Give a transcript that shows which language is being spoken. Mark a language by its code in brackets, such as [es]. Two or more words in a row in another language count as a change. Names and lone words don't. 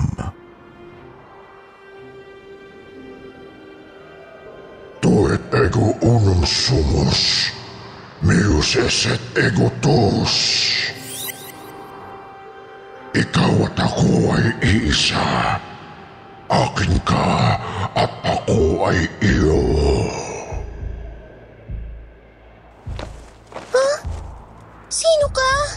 [la] Tu et ego unum sumus, meus esset ego tus. [tl] Ikaw at ako ay iisa. Akin ka at ako ay iyo. Sino ka?